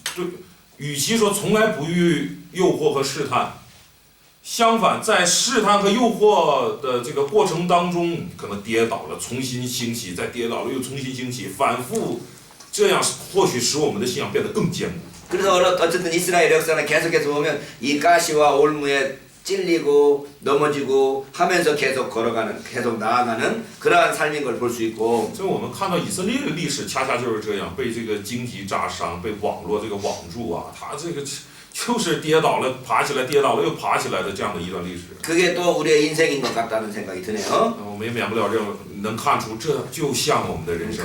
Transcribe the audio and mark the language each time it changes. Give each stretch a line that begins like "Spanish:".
Chinese: 对，与其说从来不遇诱惑和试探，相反，在试探和诱惑的这个过程当中，可能跌倒了，重新兴起，再跌倒了，又重新兴起，反复，这样或许使我们的信仰变得更坚固。
Korean: 그래서 어쨌든 이스라엘 역사는 계속해서 보면 이 가시와 올무에 찔리고 넘어지고 하면서 계속 걸어가는, 계속 나아가는 그러한 삶인 걸 볼 수 있고.
Chinese: 所以我们看到以色列的历史，恰恰就是这样，被这个荆棘扎伤，被网络这个网住啊，他这个就是跌倒了，爬起来，跌倒了又爬起来的这样的一段历史。
Korean: 그게 또 우리의 인생인 것 같다는 생각이 드네요.
Chinese: 我们也免不了这样，能看出这就像我们的人生。